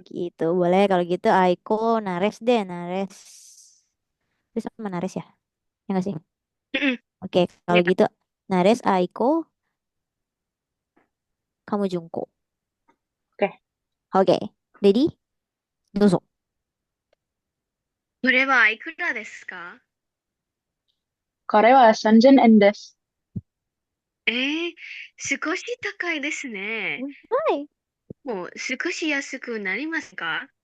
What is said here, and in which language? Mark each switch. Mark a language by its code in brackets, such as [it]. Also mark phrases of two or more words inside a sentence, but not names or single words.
[id] gitu. Boleh kalau gitu Aiko, Nares deh, Nares. Bisa sama Nares ya? Ya nggak sih? Mm-mm. Oke, kalau Ya. gitu Nares, Aiko, kamu Junko. Oke, Oke, ready? Dozo. [ja] これはいくらですかこれは3000円です。少し高いですね。はい。もう少し安くなりますか？